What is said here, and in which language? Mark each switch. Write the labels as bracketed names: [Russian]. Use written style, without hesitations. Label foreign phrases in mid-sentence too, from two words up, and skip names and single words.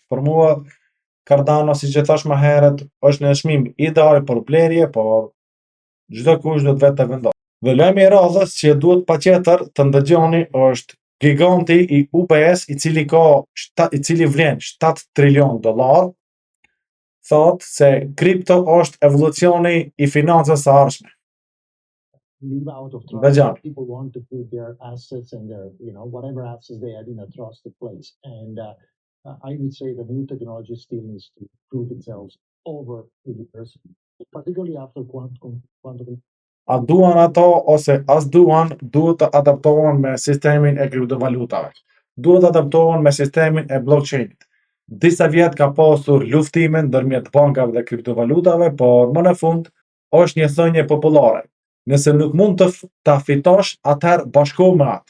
[Albanian] Për mua Cardano, siç e thash më herët, është në çmim ideal për blerje, por çdo kush do të vetë të vendosë. Dhe lajmi i radhës që duhet patjetër të ndëgjoni është giganti i UBS, i cili vlen $7 trilion, thot se kripto është evolucioni i financës së ardhshme. [English] Leave out of [Albanian] Dhe [English] trust. [Albanian] gjatë. [English] People want to put their assets and their, whatever assets they had in a trusted place. And I would say the new technology still needs to prove themselves over the years, particularly after quantum. [Albanian] A duan ato ose as duan, duhet të adaptohen me sistemin e kriptovalutave. Duhet të adaptohen me sistemin e blockchainit. Disa vjet ka pasur luftime ndërmjet bankave dhe kriptovalutave, por më në fund është një thënie popullore. Nëse nuk mund të ta fitosh, atëherë bashkohu me atë.